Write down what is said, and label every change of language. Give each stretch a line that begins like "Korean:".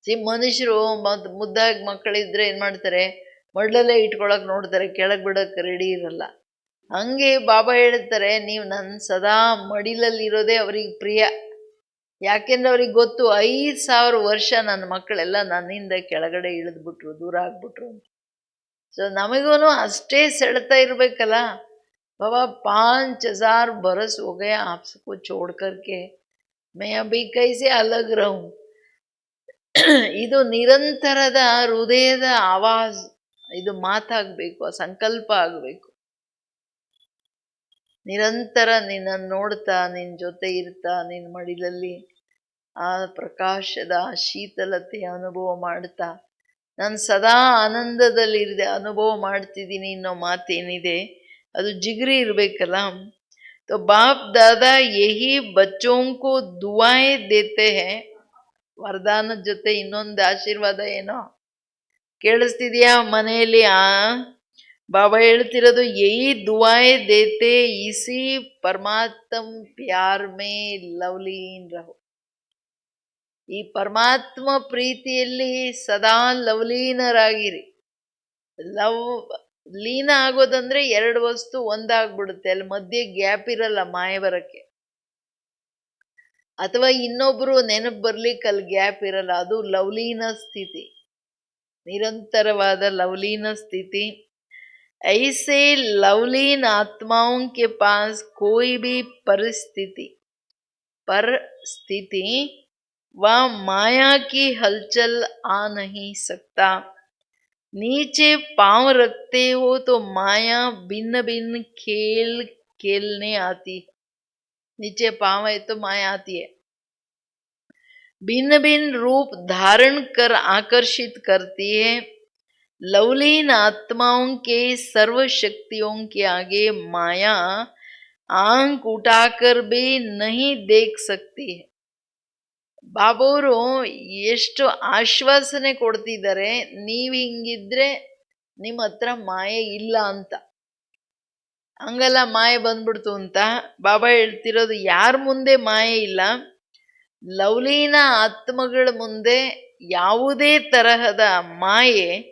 Kannada: ಮನುಷ್ಯರು ಮುದ್ದಾಗಿ ಮಕ್ಕಳಿದ್ರೆ ಏನು ಮಾಡ್ತಾರೆ? ಮಡ್ಲಲ್ಲೇ ಇಟ್ಕೊಳಕ್ ನೋಡ್ತಾರೆ, ಕೆಳಗೆ ಬಿಡೋಕೆ ರೆಡಿ ಇರಲ್ಲ. ಹಂಗೆ ಬಾಬಾ ಹೇಳ್ತಾರೆ, ನೀವು ನನ್ನ ಸದಾ ಮಡಿಲಲ್ಲಿರೋದೇ ಅವ್ರಿಗೆ ಪ್ರಿಯ. ಯಾಕೆಂದ್ರೆ ಅವ್ರಿಗೆ ಗೊತ್ತು 5000 ವರ್ಷ ನನ್ನ ಮಕ್ಕಳೆಲ್ಲ ನನ್ನಿಂದ ಕೆಳಗಡೆ ಇಳಿದ್ಬಿಟ್ರು, ದೂರ ಆಗ್ಬಿಟ್ರು ಅಂತ. ಸೊ ನಮಗೂ ಅಷ್ಟೇ ಸೆಳೆತ ಇರಬೇಕಲ್ಲ.
Hindi: ಬಾಬಾ 5000 ಬರಸ್ हो गया आपको छोड़ करके, मैं अभी कैसे अलग रहूं.
Kannada: ಇದು ನಿರಂತರದ ಹೃದಯದ ಆವಾಜ್, ಇದು ಮಾತಾಗಬೇಕು, ಸಂಕಲ್ಪ ಆಗಬೇಕು. ನಿರಂತರ ನಿನ್ನನ್ನು ನೋಡ್ತಾ, ನಿನ್ನ ಜೊತೆ ಇರ್ತಾ, ನಿನ್ನ ಮಡಿಲಲ್ಲಿ ಆ ಪ್ರಕಾಶದ ಶೀತಲತೆಯ ಅನುಭವ ಮಾಡ್ತಾ, ನಾನು ಸದಾ ಆನಂದದಲ್ಲಿರಿದೆ ಅನುಭವ ಮಾಡ್ತಿದ್ದೀನಿ ಅನ್ನೋ ಮಾತೇನಿದೆ ಅದು ಜಿಗ್ರಿ ಇರಬೇಕಲ್ಲ.
Hindi: तो बाप दादा यही बच्चों को दुआएं देते हैं.
Kannada: ವರದಾನದ ಜೊತೆ ಇನ್ನೊಂದು ಆಶೀರ್ವಾದ ಏನೋ ಕೇಳಿಸ್ತಿದ್ಯಾ ಮನೆಯಲ್ಲಿ? ಬಾಬಾ ಹೇಳ್ತಿರೋದು
Hindi: ಯಹಿ ದುಆಯೆ ದೇತೆ ಇಸಿ ಪರಮಾತ್ಮ ಪ್ಯಾರ್ ಮೇ ಲವ್ಲೀನ್ ರಹೋ.
Kannada: ಈ ಪರಮಾತ್ಮ ಪ್ರೀತಿಯಲ್ಲಿ ಸದಾ ಲವಲೀನರಾಗಿರಿ. ಲೀನ ಆಗೋದಂದ್ರೆ ಎರಡು ವಸ್ತು ಒಂದಾಗ್ಬಿಡುತ್ತೆ, ಅಲ್ಲಿ ಮಧ್ಯೆ ಗ್ಯಾಪ್ ಇರಲ್ಲ ಮಾಯ ಬರಕ್ಕೆ. ಅಥವಾ ಇನ್ನೊಬ್ರು ನೆನಪು ಬರ್ಲಿಕ್ಕೆ ಅಲ್ಲಿ ಗ್ಯಾಪ್ ಇರಲ್ಲ. ಅದು ಲವಲೀನ ಸ್ಥಿತಿ, ನಿರಂತರವಾದ ಲವಲೀನ ಸ್ಥಿತಿ.
Hindi: ऐसे लवलीन आत्माओं के पास कोई भी परिस्थिति व माया की हलचल आ नहीं सकता. नीचे पांव रखते हो तो माया भिन्न भिन्न खेल खेलने आती है. नीचे पांव है तो माया आती है, भिन्न भिन्न रूप धारण कर आकर्षित करती है. लवलीन आत्माओं के सर्व शक्तियों के आगे माया आंख उठाकर भी नहीं देख सकती है.
Kannada: ಬಾಬೋರು ಎಷ್ಟು ಆಶ್ವಾಸನೆ ಕೊಡ್ತಿದ್ದಾರೆ, ನೀವು ಹಿಂಗಿದ್ರೆ ನಿಮ್ಮ ಹತ್ರ ಮಾಯೆ ಇಲ್ಲ ಅಂತ. ಹಂಗಲ್ಲ ಮಾಯೆ ಬಂದ್ಬಿಡ್ತು ಅಂತ. ಬಾಬಾ ಹೇಳ್ತಿರೋದು ಯಾರ ಮುಂದೆ ಮಾಯೆ ಇಲ್ಲ, ಲವಲೀನ ಆತ್ಮಗಳ ಮುಂದೆ ಯಾವುದೇ ತರಹದ ಮಾಯೆ